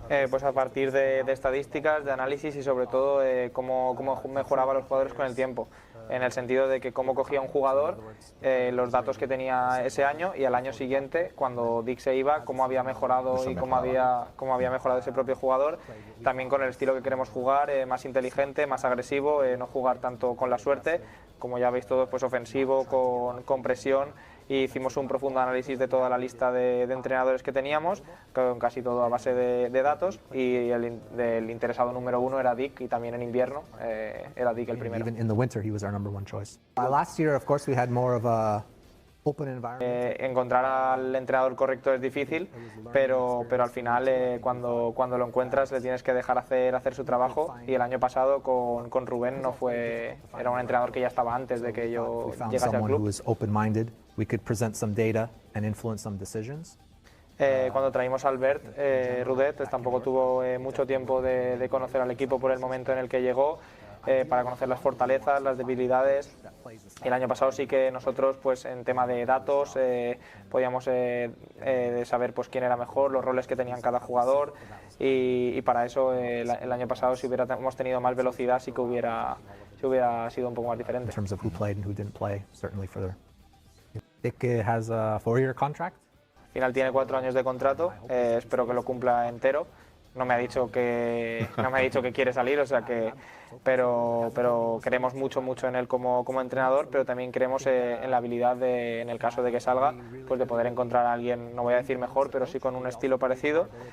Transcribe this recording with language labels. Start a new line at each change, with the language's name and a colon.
Spanish: Pues a partir de estadísticas, de análisis y sobre todo cómo mejoraba los jugadores con el tiempo, en el sentido de que cómo cogía un jugador, los datos que tenía ese año y al año siguiente, cuando Dick se iba, cómo había mejorado y cómo había mejorado ese propio jugador, también con el estilo que queremos jugar, más inteligente, más agresivo, no jugar tanto con la suerte, como ya veis todos, pues ofensivo, con presión. Y hicimos un profundo análisis de toda la lista de entrenadores que teníamos, con casi todo a base de datos, y el interesado número uno era Dick, y también en invierno era Dick el primero.
English: Even in the winter, he was our number one choice. Last year, of course, we had more of a open environment.
Spanish: Encontrar al entrenador correcto es difícil, pero al final cuando lo encuentras le tienes que dejar hacer su trabajo, y el año pasado con Rubén era un entrenador que ya estaba antes de que yo llegase al club.
English: We could present some data and influence some decisions.
Spanish: Cuando traímos a Albert Rudet, tampoco tuvo mucho tiempo de conocer al equipo por el momento en el que llegó, para conocer las fortalezas, las debilidades. El año pasado sí que nosotros, pues en tema de datos, podíamos saber pues quién era mejor, los roles que tenían cada jugador, y para eso el año pasado, si hubiéramos tenido más velocidad, sí que hubiera sido un poco más diferente.
English: In terms of who played and who didn't play, certainly for the Dick has a 4-year contract.
Spanish: Al final tiene 4 años de contrato, espero que lo cumpla entero. No me ha dicho que quiere salir, o sea que, pero creemos mucho en él como entrenador, pero también creemos en la habilidad en el caso de que salga, pues de poder encontrar a alguien, no voy a decir mejor, pero sí con un estilo parecido.